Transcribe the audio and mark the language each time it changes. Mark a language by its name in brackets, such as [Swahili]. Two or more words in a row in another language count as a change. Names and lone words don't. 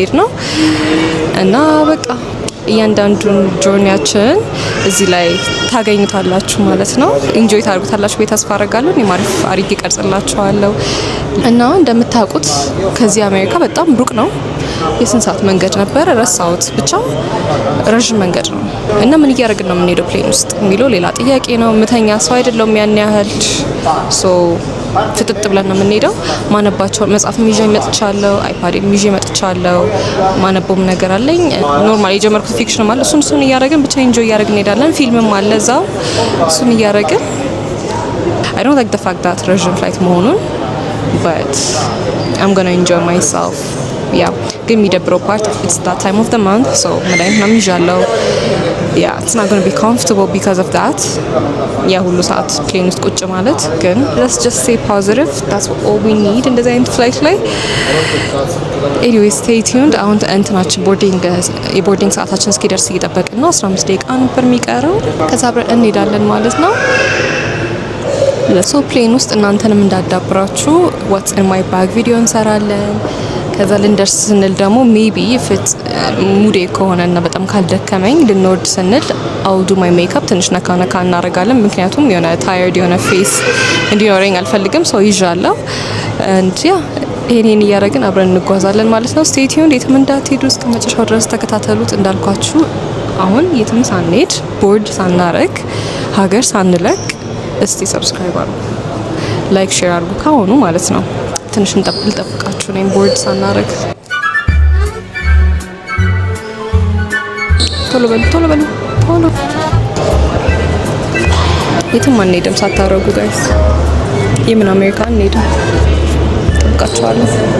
[Amharic] የሄድነው እና በቃ እያንዳንዱን ጆርኒያችን እዚህ ላይ ታገኙታላችሁ ማለት ነው። ኢንጆይ ታደርጉታላችሁ ቤት ተስፋ አደርጋለሁ። እኔ ማሪፍ አሪጌ ቀርጽላችኋለሁ እና እንደምታውቁት ከዚህ አሜሪካ በጣም ሩቅ ነው። የስንት ሰዓት መንገድ ነበረ ረሳሁት። ብቻ ረዥም መንገድ ነው እና ምን እያደረግን ነው የምንሄደው ፕሌን ውስጥ የሚለው ሌላ ጥያቄ ነው። ምተኛ ሰው አይደለሁም ያን ያህል ፍጥጥ ብለን ነው የምንሄደው። ማነባቸው መጽሐፍም ይዤ መጥቻለሁ፣ አይፓድም ይዤ መጥቻለሁ። ማነበውም ነገር አለኝ። ኖርማል የጀመርኩት ፊክሽንም አለ። እሱን እያደረግን ብቻ ኢንጆይ እያደረግን እንሄዳለን። ፊልምም አለ እዛው፣ እሱን እያደረግን [English] I don't like the fact that [Amharic] ረዥም ፍላይት መሆኑን [English] but I'm gonna enjoy myself. Yeah, [Amharic] ግን የሚደብረው ፓርት [English] it's that time of the month, so [Amharic] መድኃኒት ምናምን ይዣለሁ። [English] Yeah, it's not going to be comfortable because of that. [Amharic] ያ ሁሉ ሰዓት ፕሌን ውስጥ ቁጭ ማለት ግን [English] let's just stay positive. That's all we need in the flight ላይ. Anyway, stay tuned. [Amharic] አሁን እንትናችን የቦርዲንግ ሰዓታችን እስኪደርስ እየጠበቅን ነው። 15 ደቂቃ ነበር የሚቀረው። ከዛ አብረን እንሄዳለን ማለት ነው። ለሶ ፕሌን ውስጥ እናንተንም እንዳዳብራችሁ [English] what's in my bag [Amharic] ቪዲዮ እንሰራለን። ከዛ ልንደርስ ስንል ደግሞ ሜቢ ፍት ሙዴ ከሆነና በጣም ካልደከመኝ ልንወርድ ስንል [English] I'll do my makeup [Amharic] ትንሽ ነካ እናደርጋለን። ምክንያቱም የሆነ ታየርድ የሆነ ፌስ እንዲኖረኝ አልፈልግም። ሰው ይዣለሁ [English] and yeah [Amharic] ይሄን እያደረግን አብረን እንጓዛለን ማለት ነው። [English] stay tuned፣ [Amharic] የትም እንዳትሄዱ እስከ መጨረሻው ድረስ ተከታተሉት። እንዳልኳችሁ አሁን የትም ሳንሄድ ቦርድ ሳናረግ ሀገር ሳንለቅ እስቲ ሰብስክራይብ አድርጉ፣ [English] like share [Amharic] አድርጉ ካሁኑ ማለት ነው። ትንሽ እንጠብቃችሁ ነኝ ቦርድ ሳናረግ። ቶሎ በሉ። የትም አንሄድም ሳታረጉ ጋይስ። የምን አሜሪካ አንሄድም። ጠብቃችኋለሁ።